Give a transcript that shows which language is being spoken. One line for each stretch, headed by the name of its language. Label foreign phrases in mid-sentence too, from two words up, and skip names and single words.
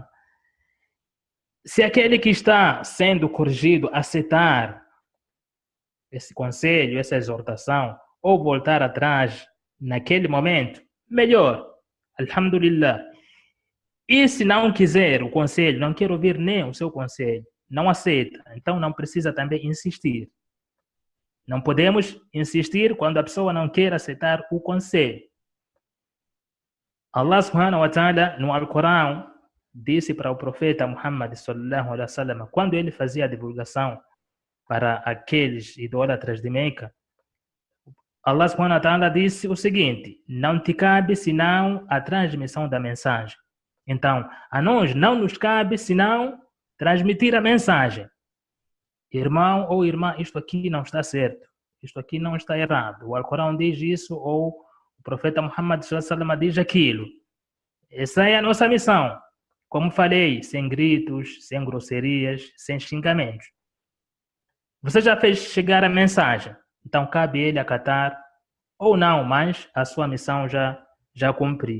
Portuguese: Se aquele que está sendo corrigido aceitar esse conselho, essa exortação, ou voltar atrás naquele momento, melhor, alhamdulillah. E se não quiser o conselho, não quer ouvir nem o seu conselho, não aceita, então não precisa também insistir. Não podemos insistir quando a pessoa não quer aceitar o conselho.
Arabic: الله سبحانه وتعالى
Portuguese: no Alcorão disse para o profeta Muhammad
Arabic: صلى الله عليه وسلم,
Portuguese: quando ele fazia a divulgação para aqueles idólatras de Meca,
Arabic: الله سبحانه وتعالى
Portuguese: disse o seguinte: não te cabe senão a transmissão da mensagem. Então, a nós não nos cabe senão transmitir a mensagem. Irmão ou irmã, isto aqui não está certo, isto aqui não está errado. O Alcorão diz isso, ou o profeta Muhammad
Arabic: صلى الله عليه وسلم
Portuguese: diz aquilo. Essa é a nossa missão. Como falei, sem gritos, sem grosserias, sem xingamentos. Você já fez chegar a mensagem, então cabe ele acatar ou não, mas a sua missão já cumpriu.